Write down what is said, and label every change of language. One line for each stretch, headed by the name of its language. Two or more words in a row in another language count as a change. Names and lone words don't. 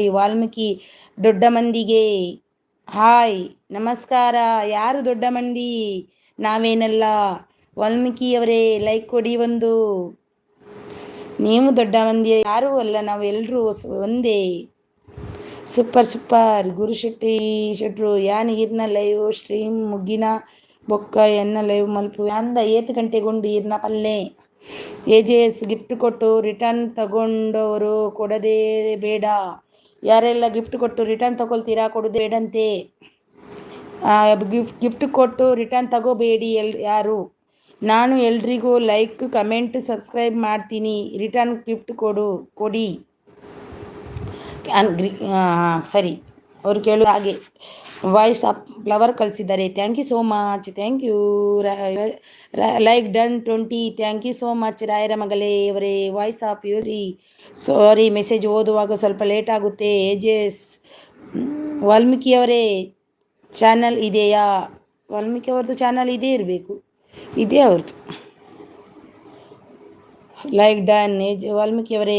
Kannada: ವಾಲ್ಮೀಕಿ ದೊಡ್ಡ ಮಂದಿಗೆ ಹಾಯ್ ನಮಸ್ಕಾರ. ಯಾರು ದೊಡ್ಡ ಮಂದಿ? ನಾವೇನಲ್ಲ. ವಾಲ್ಮೀಕಿಯವರೇ ಲೈಕ್ ಕೊಡಿ ಒಂದು. ನೀವು ದೊಡ್ಡ ಮಂದಿ ಯಾರೂ ಅಲ್ಲ, ನಾವು ಎಲ್ಲರೂ ಒಂದೇ. ಸೂಪರ್.
Tulu: ಗುರು ಶೆಟ್ರು ಯಾನ್ ಈರ್ನ
English: live stream
Tulu: ಮುಗ್ಗಿನ ಬೊಕ್ಕ ಎನ್ನ ಲೈವ್ ಮಲ್ಪು ಅಂದ 8 ಗಂಟೆಗೊಂಡು ಈರ್ನ ಪಲ್ಲೆ.
Kannada: ಏಜೆಸ್ ಗಿಫ್ಟ್ ಕೊಟ್ಟು ರಿಟರ್ನ್ ತಗೊಂಡವರು ಕೊಡದೇ ಬೇಡ. ಯಾರೆಲ್ಲ ಗಿಫ್ಟ್ ಕೊಟ್ಟು ರಿಟರ್ನ್ ತಗೊಳ್ತೀರಾ? ಕೊಡೋದೇ ಬೇಡಂತೆ. ಗಿಫ್ಟ್ ಕೊಟ್ಟು ರಿಟರ್ನ್ ತಗೋಬೇಡಿ ಯಾರು. ನಾನು ಎಲ್ರಿಗೂ
English: like comment subscribe
Kannada: ಮಾಡ್ತೀನಿ.
English: return gift
Kannada: ಕೊಡಿ. ಸರಿ, ಅವರು ಕೇಳೋದು ಹಾಗೆ. ವಾಯ್ಸ್ ಅಪ್ ಫ್ಲವರ್ ಕಳಿಸಿದ್ದಾರೆ.
English: Thank you so much. Thank you. like done
Kannada: 20.
English: thank you so much
Kannada: ರಾಯರ ಮಗಳೇ ಅವರೇ. ವಾಯ್ಸ್ ಆಫ್ ಯೂರಿ. ಸಾರಿ, ಮೆಸೇಜ್ ಓದುವಾಗ ಸ್ವಲ್ಪ ಲೇಟ್ ಆಗುತ್ತೆ. ಏಜೆಸ್ ವಾಲ್ಮೀಕಿಯವರೇ ಚಾನಲ್ ಇದೆಯಾ? ವಾಲ್ಮೀಕಿ ಅವ್ರದ್ದು ಚಾನಲ್ ಇದೇ ಇರಬೇಕು, ಇದೇ ಅವ್ರದ್ದು.
English: like done.
Kannada: ವಾಲ್ಮೀಕಿಯವರೇ.